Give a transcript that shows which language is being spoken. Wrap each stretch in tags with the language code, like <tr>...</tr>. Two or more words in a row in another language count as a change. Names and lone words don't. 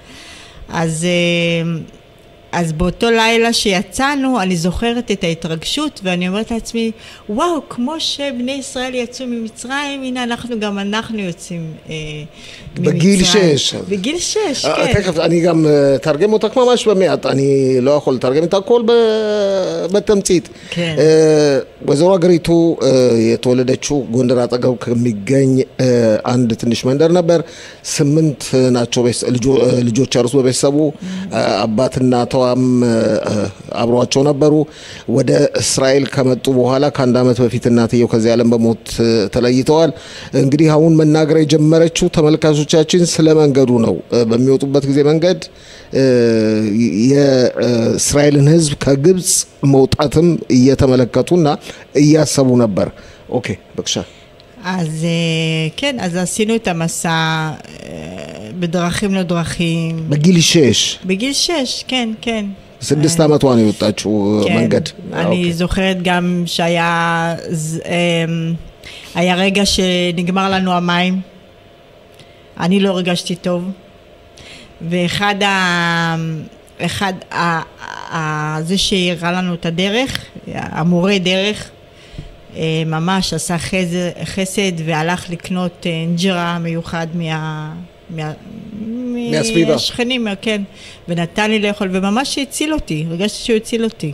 <he>אז באותו לילה שיצאנו, אני זוכרת את ההתרגשות, ואני אומרת לעצמי, וואו, כמו שבני ישראל יצאו ממצרים, הנה גם אנחנו יוצאים ממצרים. בגיל 6. בגיל 6, כן. תכף, אני גם תרגם אותך ממש במעט, אני לא יכול לתרגם את הכל בתמצית. כן.</he> <am>ወይዘሮ አገሪቱ የተወለደችው ጎንደር አጠገብ ከሚገኝ አንድ ትንሽ መንደር ነበር። 8 ናቸው ልጆች ያሉት በቤተሰቡ። አባትና ተዋም አብሯቸው ነበሩ። ወደ እስራኤል ከመጡ በኋላ ከአንድ ዓመት በፊት እናትየው ከዚህ ዓለም በሞት ተለይተዋል። እንግዲህ አሁን መናገር የጀመረችው ተመልካቾቻችን ስለ መንገዱ ነው። በሚወጡበት ጊዜ መንገድ የእስራኤልን ሕዝብ ከግብጽ መውጣትም እየተመለከቱና እያሰቡ ነበር። ኦኬ በቅሻ</am> <he>אז כן, אז עשינו את המסע בדרכים לא דרכים. בגיל 6. בגיל 6, כן, כן.</he> <am>6 ዓመቷ ነው የወጣችው መንገድ.</am> <he>אני זוכרת גם היה רגע שנגמר לנו המים. אני לא הרגשתי טוב. ואחד זה שהראה לנו את הדרך, המורה דרך, ממש עשה חסד והלך לקנות אינג'רה מיוחד מהשכנים, כן, ונתן לי לאכול, וממש הציל אותי, הרגשתי שהוא הציל אותי.</he>